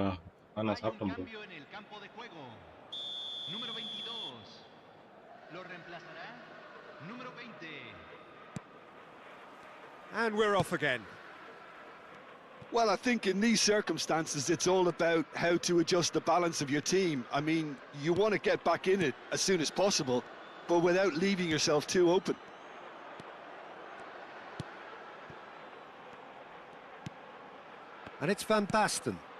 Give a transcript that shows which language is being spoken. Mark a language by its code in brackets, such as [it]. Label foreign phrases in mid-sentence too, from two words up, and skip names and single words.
[ta] நான் சாப்பிட்டேன் bro. [es] Número 22. Lo reemplazará número 20. [en] And we're off again. Well, I think in these circumstances, it's all about how to adjust the balance of your team. I mean, you want to get back in it as soon as possible, but without leaving yourself too open. And it's Van Basten.